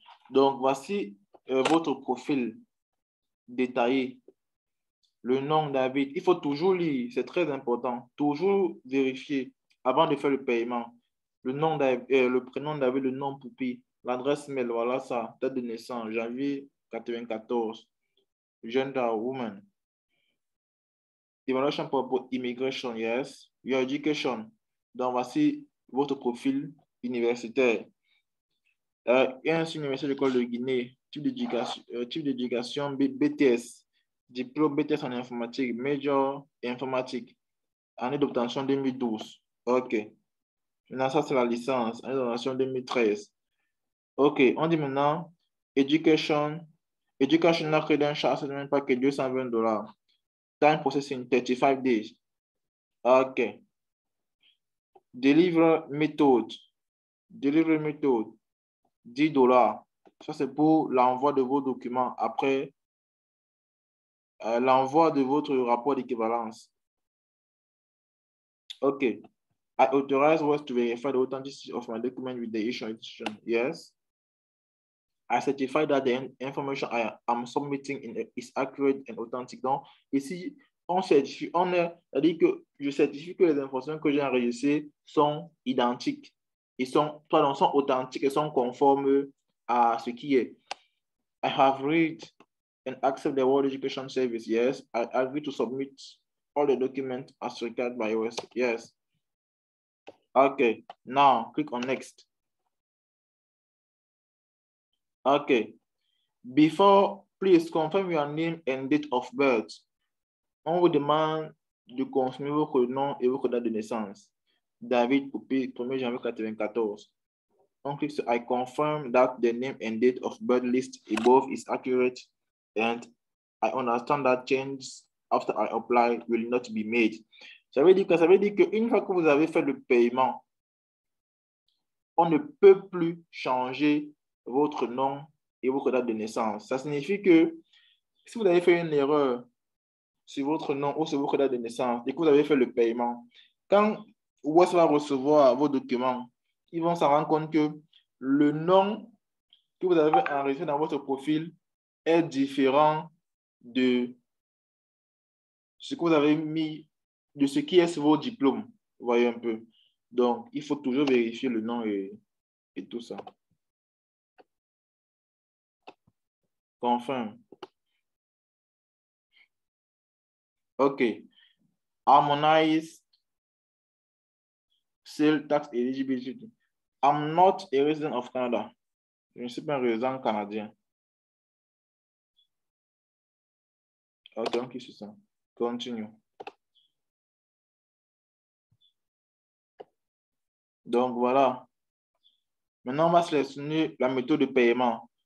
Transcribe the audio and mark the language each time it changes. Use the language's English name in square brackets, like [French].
[French] Donc, voici votre profil détaillé. Le nom David. Il faut toujours lire. C'est très important. Toujours vérifier avant de faire le paiement. Le nom David, le prénom David, le nom Poupi. L'adresse mail, voilà ça. Date de naissance, janvier 94. [English] Gender, woman. Evaluation for immigration, yes. Your education. [French] Donc, voici votre profil universitaire. Université de l'école de Guinée, type d'éducation BTS, diplôme BTS en informatique, major informatique, année d'obtention 2012. OK. Maintenant, ça, c'est la licence, année d'obtention 2013. OK. On dit maintenant, [English] educational credential assessment package [French] $220. [English] Time processing 35 days. OK. Deliver method, $10. [French] Ça, c'est pour l'envoi de vos documents après l'envoi de votre rapport d'équivalence. OK. [English] I authorize WES to verify the authenticity of my document with the issuing institution. Yes. I certify that the information I am submitting is accurate and authentic. [French] Donc, ici, on certifie, dit que je certifie que les informations que j'ai enregistrées sont identiques. Sont authentiques et sont conformes à ce qui est. [English] I have read and accept the World Education Service. Yes. I agree to submit all the documents as required by us. Yes. Okay. Now click on next. Okay. Before, please confirm your name and date of birth. [French] On vous demande de confirmer votre nom et votre date de naissance. David Poupé, 1er janvier 1994. On click sur [English] I confirm that the name and date of birth list above is accurate and I understand that changes after I apply will not be made. [French] Ça veut dire qu'une fois que vous avez fait le paiement, on ne peut plus changer votre nom et votre date de naissance. Ça signifie que si vous avez fait une erreur sur votre nom ou sur votre date de naissance et que vous avez fait le paiement, quand WOS va recevoir vos documents, ils vont s'en rendre compte que le nom que vous avez enregistré dans votre profil est différent de ce que vous avez mis, de ce qui est sur vos diplômes. Vous voyez un peu. Donc, il faut toujours vérifier le nom et tout ça. [English] Confirm. OK. Harmonize sales tax eligibility. I'm not a resident of Canada. [French] Je ne suis pas un résident canadien. OK, on clique sur ça. Continue. Donc, voilà. Maintenant, on va sélectionner la méthode de paiement.